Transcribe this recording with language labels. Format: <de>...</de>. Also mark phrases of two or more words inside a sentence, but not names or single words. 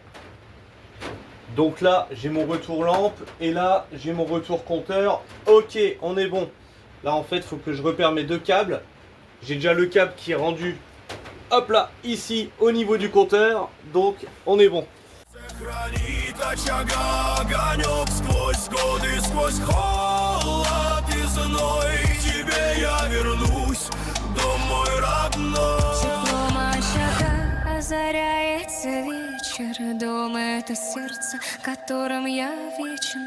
<fr>Donc là, j'ai mon retour lampe, et là, j'ai mon retour compteur. Ok, on est bon. Là, en fait, il faut que je repère mes 2 câbles. J'ai déjà le câble qui est rendu, hop là, ici, au niveau du compteur. Donc, on est bon.</fr> <ru>Теплом очага озаряется вечер. Дом — это сердце, которым я вечен.</ru>